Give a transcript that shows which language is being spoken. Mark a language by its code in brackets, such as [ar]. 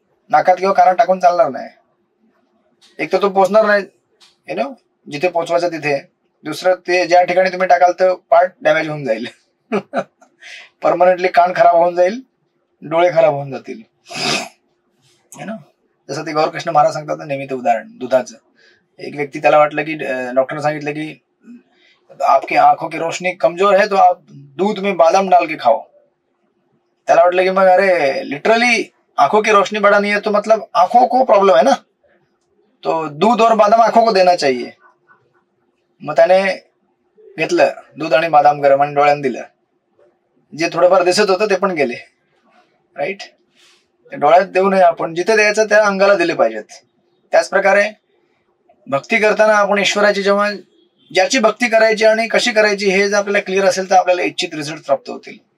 [mr] नाकात किंवा कानात टाकून चालणार नाही. एक तर तो पोचणार नाही जिथे पोचवायचं तिथे. दुसरं ते ज्या ठिकाणी तुम्ही टाकाल तर पार्ट डॅमेज होऊन जाईल. परमनंटली कान खराब होऊन जाईल, डोळे खराब होऊन जातील. जसं ते गौरकृष्ण महाराज सांगतात ना नेहमी ते उदाहरण दुधाचं. एक व्यक्ती, त्याला वाटलं की डॉक्टरने सांगितलं की [hi] आपकी आंखों की रोशनी कमजोर है तो आप दूध में बादाम डाल के खाओ. [mr] त्याला वाटलं की मग अरे लिटरली [hi] आंखों की रोशनी बढ़ानी है तो मतलब आंखों को प्रॉब्लम है ना, तो दूध और बादाम आंखों को देना चाहिए. [mr] मग त्याने घेतलं दूध आणि बादाम गरम आणि डोळ्यानं दिलं. जे थोडंफार दिसत होतं ते पण गेले, राईट. डोळ्यात देऊ नये आपण, जिथे द्यायचं त्या अंगाला दिले पाहिजेत. त्याच प्रकारे भक्ती करताना आपण ईश्वराची जेव्हा ज्याची भक्ती करायची आणि कशी करायची हे जर आपल्याला क्लिअर असेल तर आपल्याला इच्छित रिझल्ट प्राप्त होतील.